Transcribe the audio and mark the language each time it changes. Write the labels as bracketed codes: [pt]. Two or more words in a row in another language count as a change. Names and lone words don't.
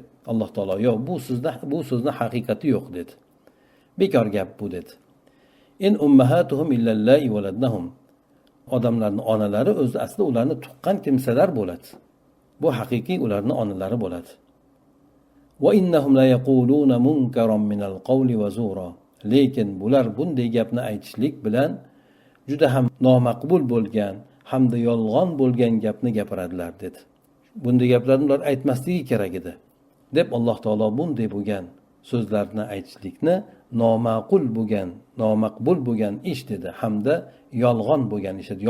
[uz] Alloh taolo yo'q, bu so'zni haqiqati yo'q dedi. Bekor gap bu dedi. [ar] إن أمهاتهم إلا اللائي ولدنهم. [uz] Odamlarning onalari o'zi asli ularni tuqqan kimsalar bo'ladi. Bu haqiqiy ularning onalari bo'ladi. [ar] وإنهم ليقولون منكرا من القول وزورا. [uz] Lekin bular bunday gapni aytishlik bilan juda ham nomaqbul bo'lgan hamda yolg'on bo'lgan gapni gapiradilar dedi. Bunday gaplarni ular aytmasligi kerak edi deb Alloh taolo bunday bo'lgan so'zlarni aytishlikni nomaqbul bo'lgan ish dedi hamda yolg'on bo'lgan ish dedi.